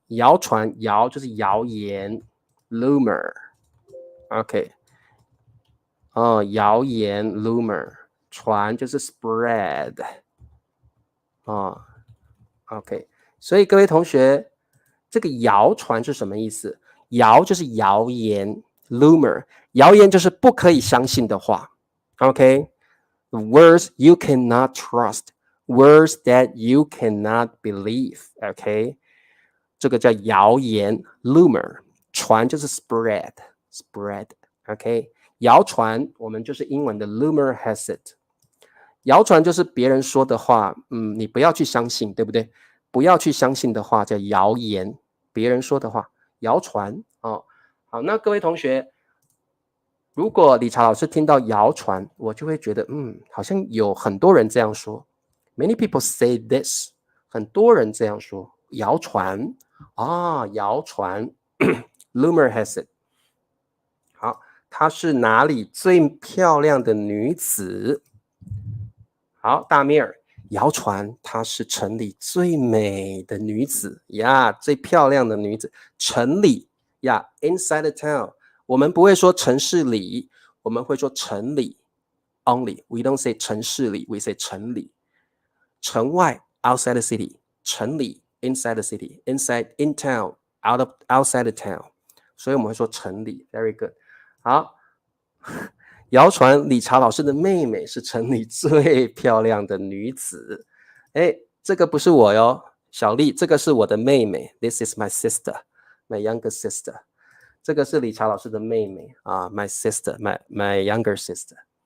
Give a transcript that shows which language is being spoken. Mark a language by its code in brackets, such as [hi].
[zh] 谣传，谣就是谣言 ，rumor，OK，谣言 rumor， 传就是 spread，OK， 所以各位同学。这个谣传是什么意思？谣就是谣言 ，rumor， 谣言就是不可以相信的话。 [en] OK， words you cannot trust, words that you cannot believe. [zh] OK， 这个叫谣言 rumor， 传就是 spread。 OK， 谣传我们就是英文的 [en] rumor has it。 [zh] 谣传就是别人说的话，你不要去相信，对不对？不要去相信的话叫谣言，别人说的话，谣传好，那各位同学，如果理查老师听到谣传，我就会觉得，好像有很多人这样说。 [en] Many people say this， [zh] 很多人这样说，谣传谣传， [en] rumor has it。 [zh] 好，她是哪里最漂亮的女子？好，大米尔。谣传她是城里最美的女子呀，最漂亮的女子。城里呀 ， [en] inside the town， [zh] 我们不会说城市里，我们会说城里 only。 [en] We don't say 城市里 ，we say 城里。 城外 outside the city， 城里 inside the city， inside in town outside the town， 所以我们会说城里。 Very good， 好。 [zh] 谣传理查老师的妹妹是城里最漂亮的女子。这个不是我哟，小丽，这个是我的妹妹。 [en] This is my sister, my younger sister。 [zh] 这个是理查老师的妹妹 [en] my sister, my younger sister。